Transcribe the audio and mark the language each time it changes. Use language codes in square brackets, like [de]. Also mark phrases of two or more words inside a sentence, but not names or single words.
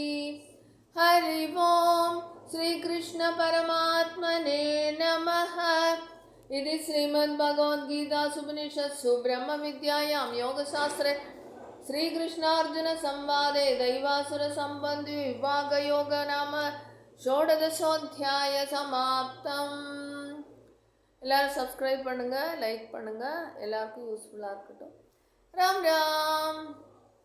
[sa] हरि ओम श्री कृष्ण परमात्मने नमः. इति श्रीमद्भगवद्गीतासु उपनिषत्सु ब्रह्म विद्यायां योगशास्त्रे श्रीकृष्णार्जुन संवादे दैवासुर संबंध विभाग योग नाम षोडशोऽध्याय समाप्तम. [ta] எல்லாரும் சப்ஸ்கிரைப் பண்ணுங்க, லைக் பண்ணுங்க, எல்லாருக்கும் யூஸ்ஃபுல்லாக இருக்கட்டும். ராம் ராம்.